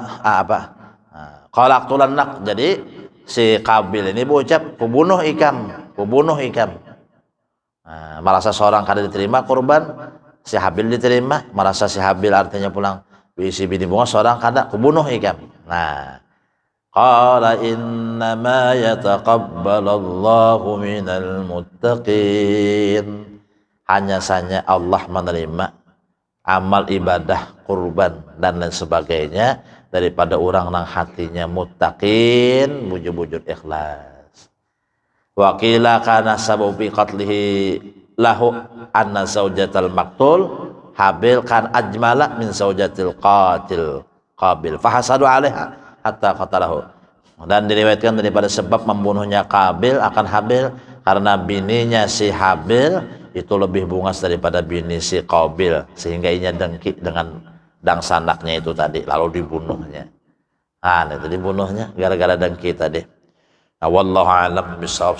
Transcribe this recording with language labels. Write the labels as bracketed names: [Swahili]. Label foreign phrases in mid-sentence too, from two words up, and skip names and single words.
[Arabic] لأقتلنك. [Banjar] Jadi si Kabil ini berucap kubunuh ikam. Nah, merasa seorang kada diterima kurban, si Habil diterima, merasa si Habil artinya pulang bisi bini bunga seorang kada kubunuh ikam. Nah, [Arabic] قال إنما يتقبل الله من المتقين. [Banjar] Hanya saja Allah menerima amal ibadah kurban dan lain sebagainya daripada orang nang hatinya muttaqin bujur-bujur ikhlas. [Arabic] وقيل كان سبب قتله له أن زوجة المقتول هابيل كان أجمل من زوجة القاتل قابيل فحسده عليها حتى قتله. [Banjar] Dan diriwayatkan daripada sebab membunuhnya Qabil akan Habil karena bininya si Habil itu lebih bungas daripada bini si Qabil sehingga ia dengki dengan dangsanaknya itu tadi lalu dibunuhnya. Itu dibunuhnya gara-gara dengki tadi. Nah, [Arabic] والله أعلم بالصواب.